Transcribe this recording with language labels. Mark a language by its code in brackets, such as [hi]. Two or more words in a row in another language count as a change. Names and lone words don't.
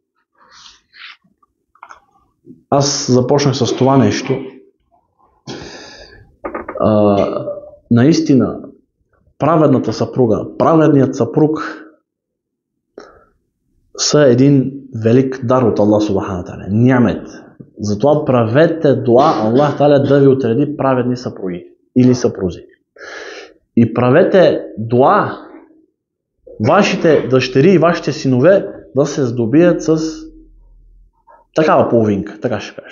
[bg] Аз започнах с това нещо. Наистина, праведната съпруга, праведният съпруг са един велик дар от [ar] الله سبحانه تعالى. [bg] Нямет. Затова правете дуа [ar] الله تعالى [bg] да ви отреди праведни съпруги или съпрузи. И правете дуа вашите дъщери и вашите синове да се здобият с такава половинка, така ще кажа.